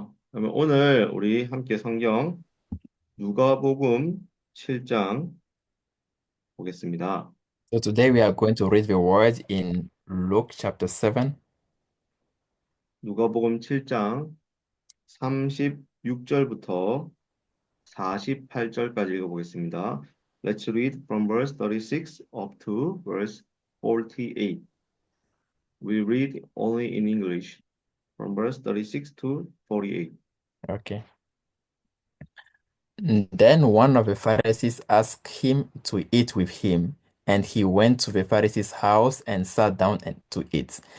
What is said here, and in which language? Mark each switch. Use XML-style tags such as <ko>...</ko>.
<ko>그러면 오늘 우리 함께 성경 누가복음 7장 보겠습니다.</ko> <en>So today we are going to read the word in Luke chapter 7.</en> <ko>누가복음 7장 36절부터 48절까지 읽어보겠습니다.</ko> <en>Let's read from verse 36 up to verse 48. We read only in English from verse 36 to 48. Okay. Then one of the Pharisees asked him to eat with him, and he went to the Pharisee's house and sat down to eat.</en>